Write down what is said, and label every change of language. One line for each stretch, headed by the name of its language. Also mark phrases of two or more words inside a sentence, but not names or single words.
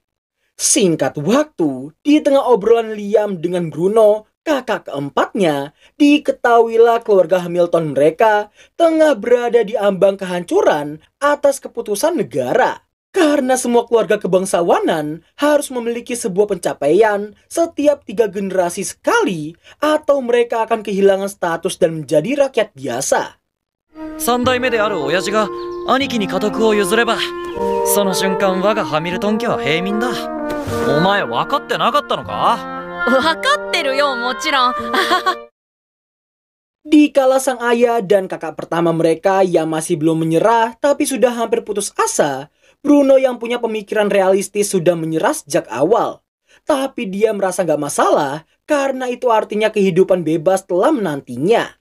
Indonesian: Singkat waktu, di tengah obrolan Liam dengan Bruno, kakak keempatnya, diketahuilah keluarga Hamilton mereka tengah berada di ambang kehancuran atas keputusan negara. Karena semua keluarga kebangsawanan harus memiliki sebuah pencapaian setiap 3 generasi sekali atau mereka akan kehilangan status dan menjadi rakyat biasa.
Japanese: 3 代目である親父が兄貴に家督を譲れば、その瞬間我がハミルトン家は平民だ。お前分かってなかったのか？分かってるよ、もちろん。
Indonesian: Dikala sang ayah dan kakak pertama mereka yang masih belum menyerah tapi sudah hampir putus asa, Bruno yang punya pemikiran realistis sudah menyerah sejak awal. Tapi dia merasa gak masalah karena itu artinya kehidupan bebas telah menantinya.